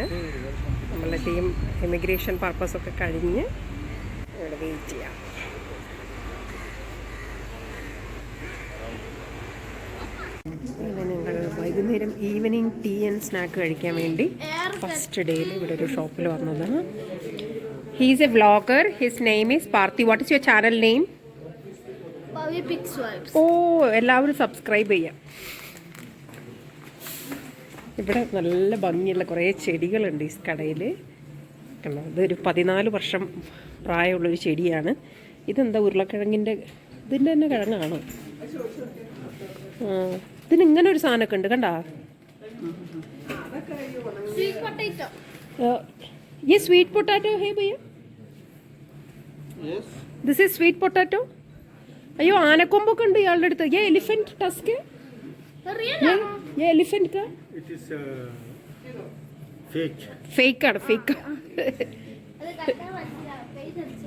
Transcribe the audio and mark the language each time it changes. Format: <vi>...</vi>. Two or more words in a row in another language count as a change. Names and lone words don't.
<ml>നമ്മളുടെ ടീം</ml> <en>immigration purpose</en> <ml>കഴിഞ്ഞ് ഇവിടെ വെയിറ്റ് ചെയ്യാം. ഞങ്ങൾ വൈകുന്നേരം</ml> <en>evening tea and snack</en> <ml>കഴിക്കാൻ വേണ്ടി</ml> <en>first day</en> <ml>ഇവിടെ ഒരു ഷോപ്പിൽ വന്നതാണ്.</ml> <en>He's a vlogger. His name is Parthi. What is your channel name?</en> <ml>ഓ, എല്ലാവരും സബ്സ്ക്രൈബ് ചെയ്യാം. ഇവിടെ നല്ല ഭംഗിയുള്ള കുറേ ചെടികളുണ്ട് ഈ കടയിൽ. കണ്ടോ, ഇതൊരു 14 വർഷം പ്രായമുള്ളൊരു ചെടിയാണ്. ഇതെന്താ ഉരുളക്കിഴങ്ങിൻ്റെ ഇതിൻ്റെ തന്നെ കിഴങ്ങാണോ? ഇതിന് ഇങ്ങനെ ഒരു സാധനമൊക്കെ ഉണ്ട് കണ്ടാ.</ml> <hi>ये</hi> <en>sweet potato</en> <hi>है भैया?</hi> <en>Yes. This is sweet potato.</en> <ml>അയ്യോ, ആനക്കൊമ്പൊക്കെ ഉണ്ട് ഇയാളുടെ അടുത്ത്.</ml> <hi>ये</hi> <en>elephant tusk</en> <hi>है? ये एलिफेंट का?</hi> <en>It is fake.</en> <ml>ഫേക്ക് ആണ്, ഫേക്ക്.</ml>